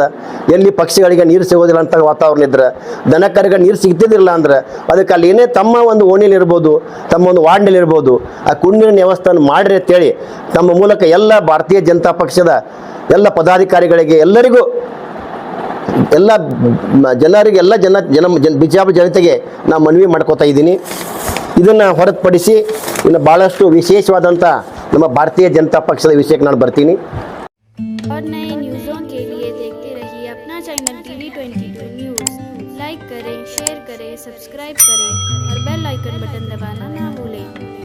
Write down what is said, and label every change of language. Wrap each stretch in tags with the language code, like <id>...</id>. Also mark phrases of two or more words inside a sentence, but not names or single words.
<kn>ಎಲ್ಲಿ ಪಕ್ಷಿಗಳಿಗೆ ನೀರು ಸಿಗೋದಿಲ್ಲ ಅಂತ ವಾತಾವರಣ ಇದ್ರೆ, ದನಕರಿಗೆ ನೀರು ಸಿಗ್ತಿದ್ದಿಲ್ಲ ಅಂದ್ರೆ ಅದಕ್ಕೆ ಅಲ್ಲಿ ಏನೇ ತಮ್ಮ ಒಂದು ಓಣಿಲಿರ್ಬೋದು, ತಮ್ಮ ಒಂದು ವಾರ್ಡ್ನಲ್ಲಿರ್ಬೋದು ಆ ಕುಡಿನೀರಿನ ವ್ಯವಸ್ಥೆಯನ್ನು ಮಾಡಿರಿ ಅಂತೇಳಿ ತಮ್ಮ ಮೂಲಕ ಎಲ್ಲ ಭಾರತೀಯ ಜನತಾ ಪಕ್ಷದ ಎಲ್ಲ ಪದಾಧಿಕಾರಿಗಳಿಗೆ ಎಲ್ಲರಿಗೂ ಎಲ್ಲ ಜನರಿಗೆ ಎಲ್ಲ ಬಿಜಾಪುರ ಜನತೆಗೆ ನಾನು ಮನವಿ ಮಾಡ್ಕೋತಾ ಇದ್ದೀನಿ. ಇದನ್ನು ಹೊರತುಪಡಿಸಿ ಇನ್ನು ಭಾಳಷ್ಟು ವಿಶೇಷವಾದಂಥ ನಮ್ಮ ಭಾರತೀಯ ಜನತಾ ಪಕ್ಷದ ವಿಷಯಕ್ಕೆ ನಾನು ಬರ್ತೀನಿ.</kn> <hi>और नए न्यूज़ों के लिए देखते रहिए अपना चैनल TV22 न्यूज़। लाइक करें, शेयर करें, सब्सक्राइब करें और</hi> <en>bell icon button</en> <hi>दबाना ना भूलें।</hi>